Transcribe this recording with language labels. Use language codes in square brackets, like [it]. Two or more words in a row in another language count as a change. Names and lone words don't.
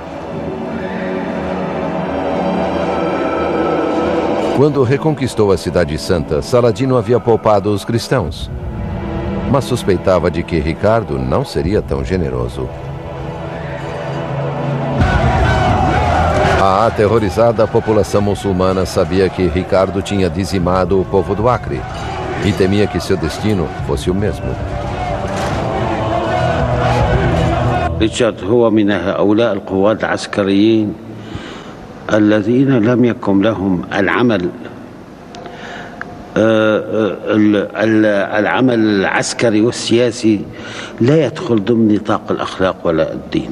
[pt] Quando reconquistou a Cidade Santa, Saladino havia poupado os cristãos, mas suspeitava de que Ricardo não seria tão generoso. A aterrorizada população muçulmana sabia que Ricardo tinha dizimado o povo do Acre e temia que seu destino fosse o mesmo. [ar] ريتشارد هو من هؤلاء القوات العسكريين الذين لم يكن لهم العمل العسكري والسياسي لا يدخل ضمن نطاق الأخلاق ولا الدين.